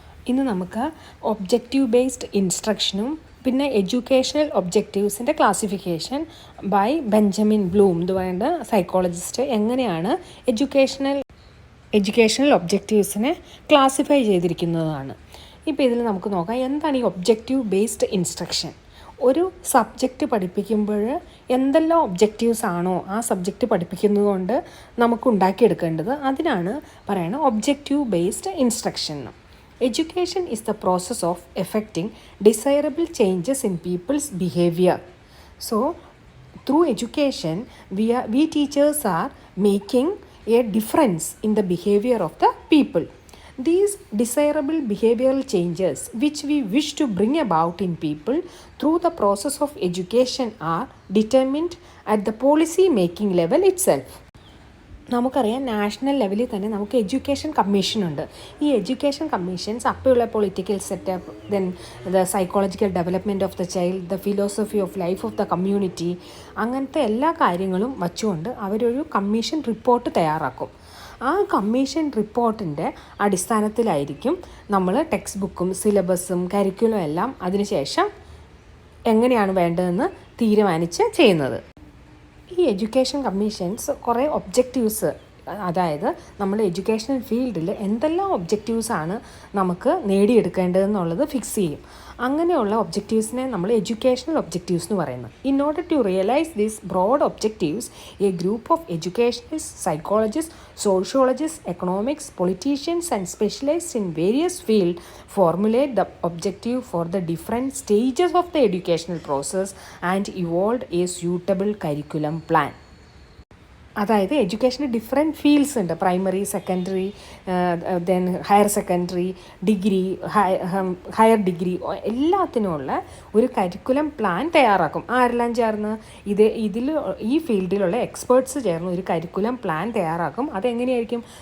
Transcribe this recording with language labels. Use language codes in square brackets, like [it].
[ml] ഇന്ന് നമുക്ക് objective based ഇൻസ്ട്രക്ഷനും പിന്നെ educational ഒബ്ജക്റ്റീവ്സിൻ്റെ classification by Benjamin Bloom എന്ന് പറയുന്ന സൈക്കോളജിസ്റ്റ് എങ്ങനെയാണ് എഡ്യൂക്കേഷണൽ ഒബ്ജക്റ്റീവ്സിനെ ക്ലാസിഫൈ ചെയ്തിരിക്കുന്നതാണ്. ഇപ്പോൾ ഇതിൽ നമുക്ക് നോക്കാം എന്താണ് ഈ ഒബ്ജക്റ്റീവ് ബേസ്ഡ് ഇൻസ്ട്രക്ഷൻ. ഒരു സബ്ജക്റ്റ് പഠിപ്പിക്കുമ്പോൾ എന്തെല്ലാം ഒബ്ജക്റ്റീവ്സ് ആണോ ആ സബ്ജക്റ്റ് പഠിപ്പിക്കുന്നത് കൊണ്ട് നമുക്ക് ഉണ്ടാക്കിയെടുക്കേണ്ടത്, അതിനാണ് പറയുന്നത് objective based instruction. [en] Education is the process of effecting desirable changes in people's behavior. So, through education, we teachers are making a difference in the behavior of the people. These desirable behavioral changes which we wish to bring about in people through the process of education are determined at the policy making level itself. [ml] നമുക്കറിയാം national ലെവലിൽ തന്നെ നമുക്ക് education കമ്മീഷനുണ്ട്. ഈ education commissions അപ്പോഴുള്ള political setup, [en] then the psychological development of the child, the philosophy of life of the community, [ml] അങ്ങനത്തെ എല്ലാ കാര്യങ്ങളും വച്ചുകൊണ്ട് അവരൊരു കമ്മീഷൻ റിപ്പോർട്ട് തയ്യാറാക്കും. ആ കമ്മീഷൻ റിപ്പോർട്ടിൻ്റെ അടിസ്ഥാനത്തിലായിരിക്കും നമ്മൾ ടെക്സ്റ്റ് ബുക്കും സിലബസും കരിക്കുലം എല്ലാം അതിനുശേഷം എങ്ങനെയാണ് വേണ്ടതെന്ന് തീരുമാനിച്ച് ചെയ്യുന്നത്. ഈ എഡ്യൂക്കേഷൻ കമ്മീഷൻസ് കുറേ ഒബ്ജക്റ്റീവ്സ്, അതായത് നമ്മൾ എഡ്യൂക്കേഷണൽ ഫീൽഡിൽ എന്തെല്ലാം ഒബ്ജക്റ്റീവ്സാണ് നമുക്ക് നേടിയെടുക്കേണ്ടതെന്നുള്ളത് ഫിക്സ് ചെയ്യും. അങ്ങനെയുള്ള ഒബ്ജക്റ്റീവ്സിനെ നമ്മൾ എഡ്യൂക്കേഷണൽ ഒബ്ജക്റ്റീവ്സ് എന്ന് പറയുന്നത്. [en] In order to realise these broad objectives, a group of educationist, psychologist, sociologists, economics, politicians and specialists in various fields formulate the objective for the different stages of the educational process and evolve a suitable curriculum plan. [ml] അതായത് എഡ്യൂക്കേഷന് different fields ഉണ്ട്. Primary, secondary, then higher secondary, degree, higher degree, എല്ലാത്തിനുമുള്ള ഒരു curriculum plan തയ്യാറാക്കും. ആരെല്ലാം ചേർന്ന് ഈ ഫീൽഡിലുള്ള experts ചേർന്ന് ഒരു curriculum plan തയ്യാറാക്കും. അതെങ്ങനെയായിരിക്കും?